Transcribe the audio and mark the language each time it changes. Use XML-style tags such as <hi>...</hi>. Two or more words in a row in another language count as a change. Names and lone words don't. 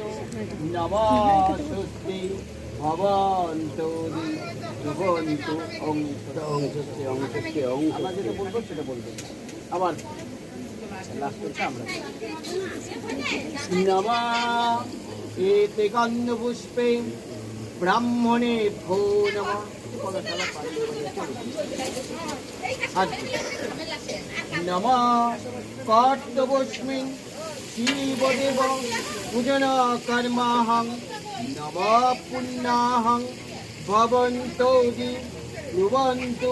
<sa>নমঃ স্বস্তি ভবন্তৌদি ব্রুবন্তু। ওং স্বস্তি ওং স্বস্তি ওং।</sa> <bn>আমরা যেটা বলবো সেটা বলবেন।</bn> <sa>আবার নমঃ এতে গন্ধপুষ্পে ব্রাহ্মণে ভো নমঃ। নমঃ কার্তবস্মিন শিবদেব পূজন কর্মাহং। নমঃ পুণ্যাহং ভবন্তৌদি ব্রুবন্তু।</sa>